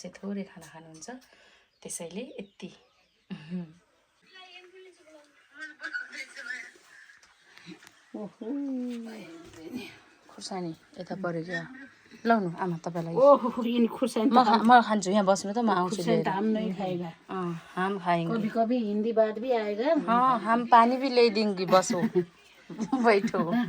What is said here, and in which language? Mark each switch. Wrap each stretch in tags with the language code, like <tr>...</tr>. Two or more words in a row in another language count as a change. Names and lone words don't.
<ne>फुपूले चाहिँ थोरै खाना खानुहुन्छ, त्यसैले यति खुर्सानी यता पऱ्यो क्या लाउनु आमा तपाईँलाई ओहो यिनी खुर्सानी म खान्छु यहाँ बस्नु त म आउँछु लिएर</ne> <hi>हम नहीं खाएगा हम खाएंगे कभी कभी हिंदी बात भी आएगा हाँ हम पानी भी ले देंगे बसो बैठो</hi>